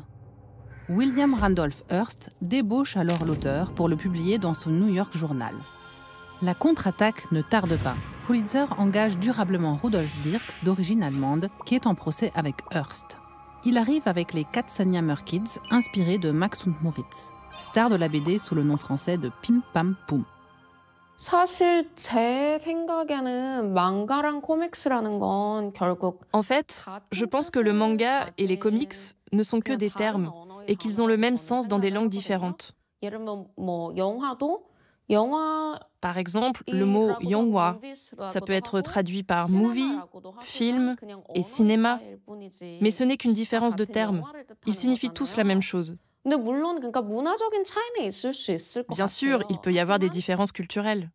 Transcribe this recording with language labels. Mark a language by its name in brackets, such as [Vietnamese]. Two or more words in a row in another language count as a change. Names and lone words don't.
[French] William Randolph Hearst débauche alors l'auteur pour le publier dans son New York Journal. La contre-attaque ne tarde pas. Pulitzer engage durablement Rudolf Dirks, d'origine allemande, qui est en procès avec Hearst. Il arrive avec les Katzenjammer-Kids, inspirés de [German] Max und Moritz, [French] star de la BD sous le nom français de Pim Pam Poum. [Korean] 사실 제 생각에는 망가랑 코믹스라는 건 결국 [French] En fait, je pense que le manga et les comics ne sont que des termes et qu'ils ont le même sens dans des langues différentes. [Korean] 예를 들면 뭐 [French] Par exemple, le mot 영화, ça peut être traduit par movie, film et cinéma, mais ce n'est qu'une différence de termes. Ils signifient tous la même chose. Bien sûr, il peut y avoir des différences culturelles.